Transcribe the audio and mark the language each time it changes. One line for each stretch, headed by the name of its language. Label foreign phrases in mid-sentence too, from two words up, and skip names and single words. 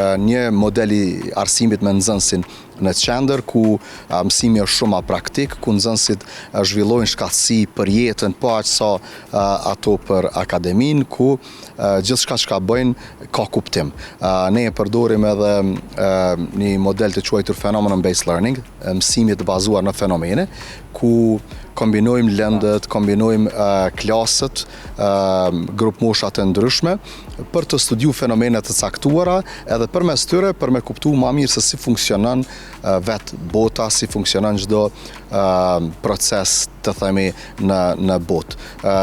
Albanian: Një model i arsimit me nxënësin në qendër, ku mësimi është shumë praktik, ku nxënësit zhvillojnë shkatësi për jetën, po aq sa ato për akademin, ku gjithçka që bëjnë ka kuptim. Ne e përdorim edhe një model të quajtur
English: phenomenon-based learning,
Albanian: mësimi të bazuar në fenomene, ku kombinojmë lëndët, kombinojmë klasët, grup mosha të ndryshme, për të studiu fenomenet të caktuara, edhe përmes tyre për me kuptu ma mirë se si funksionon vetë bota, si funksionon çdo proces të themi në botë.